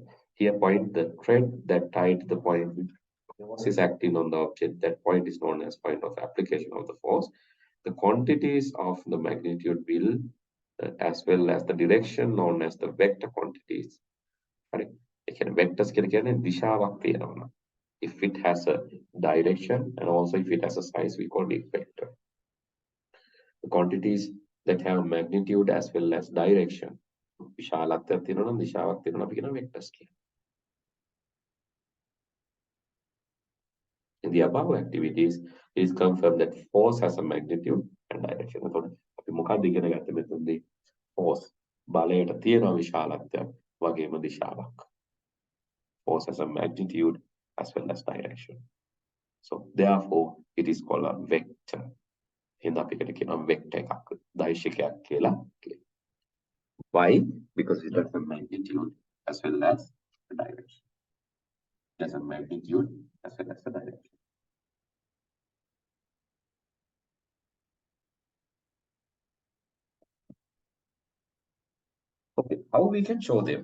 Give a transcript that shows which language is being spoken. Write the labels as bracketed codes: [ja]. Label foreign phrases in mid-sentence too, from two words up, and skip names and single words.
[en] Here point the thread that tied the point force is acting on the object. That point is known as point of application of the force. The quantities of the magnitude will as well as the direction known as the vector quantities. [si] Right. Vectors කියන්නේ දිශාවක් තියෙනවා. [en] If it has a direction and also if it has a size, we call it vector. The quantities that have magnitude as well as direction. [si] විශාලත්වයක් තියෙනවා නම් දිශාවක් තියෙනවා අපි කියන vectors කියලා. [en] In the above activities, it is confirmed that force has a magnitude and direction. [si] එතකොට අපි මොකක්ද ඉගෙන ගත්තේ මෙතනදී? Force බලයට තියෙන විශාලත්වයක් වගේම දිශාවක්. [en] Force has a magnitude as well as direction. So therefore, it is called a vector. [si] Hinda අපිට කියනවා vector එකක් දෛශිකයක් කියලා. [en] Why? Because it has a magnitude as well as the direction. It has a magnitude as well as the direction. Okay, how we can show them?